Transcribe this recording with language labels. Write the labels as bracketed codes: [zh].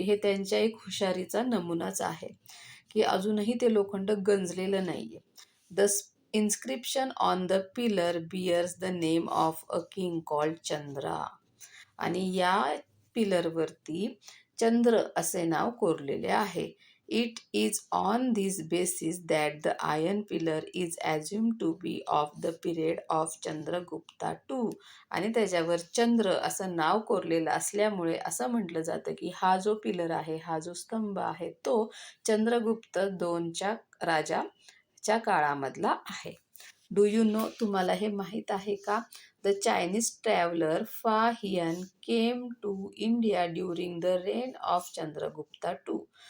[mr] हे त्यांच्या एक हुशारीचा नमुनाच आहे की अजूनही ते लोखंड गंजलेलं नाही आहे. [en] The inscription on the pillar bears the name of a king called Chandra. [mr] आणि या पिलरवरती चंद्र असे नाव कोरलेले आहे. [en] It is on this basis that the iron pillar is assumed to be of the period of Chandragupta II. [mr] आणि त्याच्यावर चंद्र असं नाव कोरलेलं असल्यामुळे असं म्हटलं जातं की हा जो पिलर आहे, हा जो स्तंभ आहे, तो चंद्रगुप्त दोनच्या राजाच्या काळामधला आहे. [en] do you know, [mr] तुम्हाला हे माहीत आहे का? [en] The Chinese traveller Fa Hien came to India during the reign of Chandragupta two.